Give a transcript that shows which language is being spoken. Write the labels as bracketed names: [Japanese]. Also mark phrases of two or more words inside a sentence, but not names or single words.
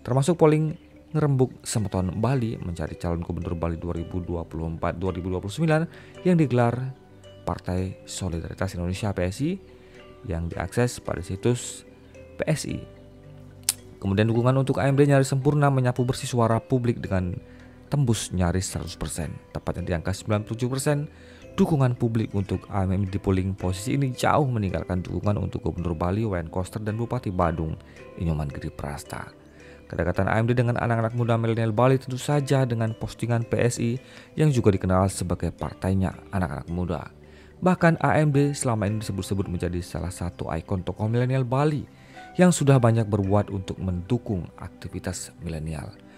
[Indonesian] Termasuk polling ngerembuk Semeton Bali mencari calon gubernur Bali 2024-2029 yang digelar Partai Solidaritas Indonesia PSI yang diakses pada situs PSI. Kemudian dukungan untuk AMD nyaris sempurna menyapu bersih suara publik dengan tembus nyaris 100%, tepatnya di angka 97%. Dukungan publik untuk AMD di polling posisi ini jauh meninggalkan dukungan untuk Gubernur Bali Wayan Koster dan Bupati Badung Inyoman Giri Prasta. Kedekatan AMD dengan anak-anak muda milenial Bali tentu saja dengan postingan PSI yang juga dikenal sebagai partainya anak-anak muda. Bahkan AMD selama ini disebut-sebut menjadi salah satu ikon tokoh milenial Bali yang sudah banyak berbuat untuk mendukung aktivitas milenial.